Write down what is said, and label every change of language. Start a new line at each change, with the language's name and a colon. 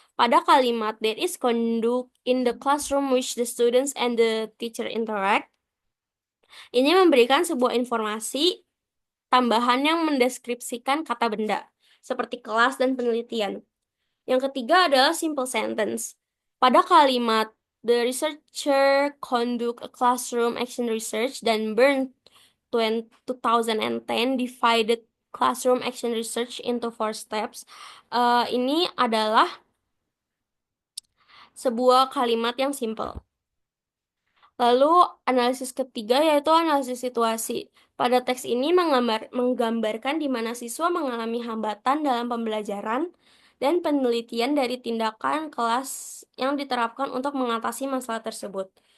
Indonesian: Pada kalimat
English: there is conduct in the classroom which the students and the teacher interact,
Indonesian: ini memberikan sebuah informasi tambahan yang mendeskripsikan kata benda, seperti kelas dan penelitian. Yang ketiga adalah simple sentence. Pada kalimat
English: the researcher conduct a classroom action research
Indonesian: dan
English: Byrne 2010 divided classroom action research into 4 steps.
Indonesian: Ini adalah sebuah kalimat yang simple. Lalu analisis ketiga yaitu analisis situasi. Pada teks ini menggambarkan di mana siswa mengalami hambatan dalam pembelajaran dan penelitian dari tindakan kelas yang diterapkan untuk mengatasi masalah tersebut.